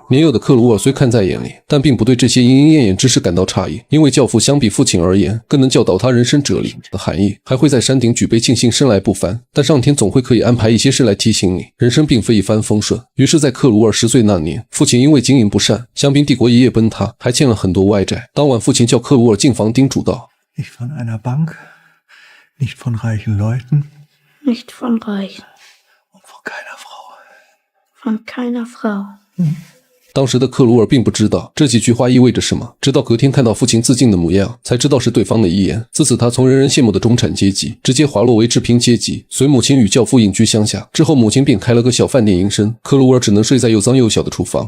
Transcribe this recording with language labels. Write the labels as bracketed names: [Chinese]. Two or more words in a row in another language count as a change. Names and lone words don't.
[Chinese] 年幼的克鲁尔虽看在眼里，但并不对这些莺莺燕燕之事感到诧异，因为教父相比父亲而言，更能教导他人生哲理的含义，还会在山顶举杯庆幸生来不凡。但上天总会可以安排一些事来提醒你，人生并非一帆风顺。于是在克鲁尔10岁那年，父亲因为经营不善，香槟帝国一夜崩塌，还欠了很多外债。当晚父亲叫克鲁尔进房叮嘱道： [German] Nicht von einer Bank, nicht von reichen Leuten, nicht von Reichen und von keiner Frau. von keiner Frau. [Chinese] 当时的克鲁尔并不知道这几句话意味着什么，直到隔天看到父亲自尽的模样，才知道是对方的遗言。自此他从人人羡慕的中产阶级直接滑落为赤贫阶级，随母亲与教父隐居乡下。之后母亲便开了个小饭店营生，克鲁尔只能睡在又脏又小的厨房。